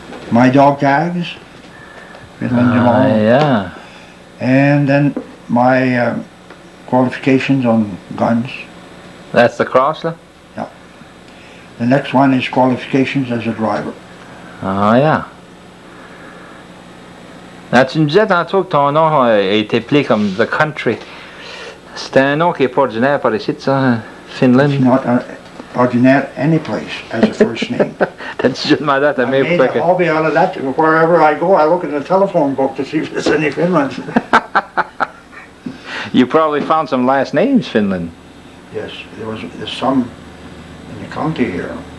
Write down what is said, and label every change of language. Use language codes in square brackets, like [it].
[en] My dog tags, Finland Dumond. Yeah. And then my qualifications on guns. That's the cross, huh? Yeah. The next one is qualifications as a driver. Oh, yeah. [fr] Ah, tu me disais tantôt que ton nom a été appelé comme [en] The Country. [fr] C'était un nom qui n'est pas ordinaire par ici, ça, Finland. [en] It's not ordinary any place as a first name. [fr] T'as-tu déjà demandé à ta [en] I [fr] mère [en] made [fr] pourquoi [en] a hobby out of that. Wherever I go, I look in the telephone book to see if there's any Finlands. You probably found some last names, Finland. Yes, there's some in the county here.